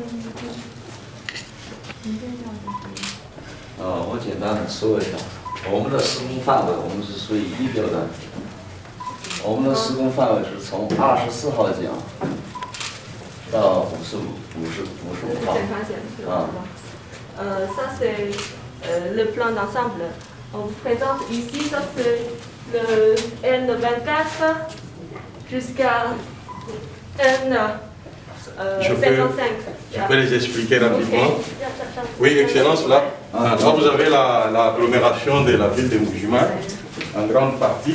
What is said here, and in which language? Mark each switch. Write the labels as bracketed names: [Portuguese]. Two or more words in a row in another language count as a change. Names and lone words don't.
[Chinese] 我简单的说一下，我们的施工范围，我们是属于仪表的。我们的施工范围是从24号讲到55号。 [French] Ça c'est le plan d'ensemble. On vous présente ici, ça c'est le N24 jusqu'à N55. Je peux les expliquer rapidement. Oui, Excellence, là vous avez l'agglomération de la ville de Mbuji-Mayi en grande partie.